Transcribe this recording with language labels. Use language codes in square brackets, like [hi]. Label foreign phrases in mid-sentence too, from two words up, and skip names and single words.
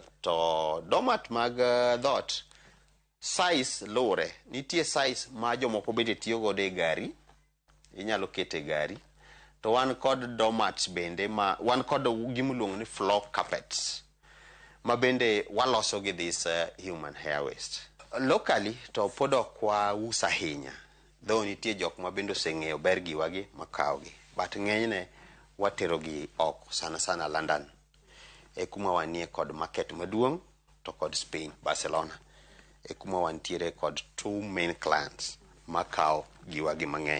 [luo] To domat mag dhot size lure. Nitie size ma jomoko bende tiyo godo e gari. Inyalo kete gari. To wan kod domats bende wan kod gimuluongo ni [en] floor carpets [luo] ma bende waloso gi [en] this human hair waste. [luo] Locally to pod ok wauso ahinya. Though nitie jok ma bende oseng'eyo ber giwagi makawgi. But ng'enyne watero gi oko sana London. E kuma wanie kod market maduong' to kod Spain, Barcelona. E kuma wantiere kod 2 [en] main clients [luo] makaw giwagi mang'eny.